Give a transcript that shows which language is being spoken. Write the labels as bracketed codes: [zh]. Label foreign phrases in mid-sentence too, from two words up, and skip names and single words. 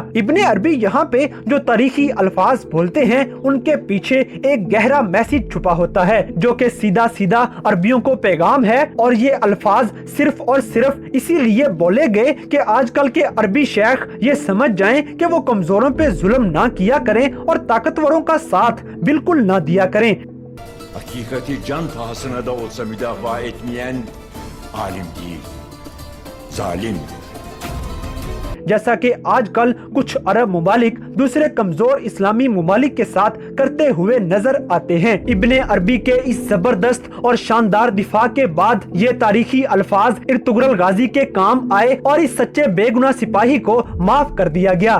[hi] इब्ने अरबी यहाँ पे जो तारीखी अल्फाज बोलते हैं उनके पीछे एक गहरा मैसेज छुपा होता है जो कि सीधा सीधा अरबियों को पैगाम है और ये अल्फाज सिर्फ और सिर्फ इसीलिए बोले गए कि आजकल के अरबी शेख ये समझ जाएं कि वो कमजोरों पे जुल्म ना किया करें और ताकतवरों का साथ बिल्कुल ना दिया करें। [tr] Hakikati can pahasına da olsa müdafaa etmeyen alim değil, zalimdir। [hi] जैसा कि आजकल कुछ अरब मुमालिक दूसरे कमजोर इस्लामी मुमालिक के साथ करते हुए नजर आते हैं। इब्ने अरबी के इस जबरदस्त और शानदार दिफा के बाद ये तारीखी अल्फाज इर्तुगरल गाजी के काम आए और इस सच्चे बेगुनाह सिपाही को माफ कर दिया गया।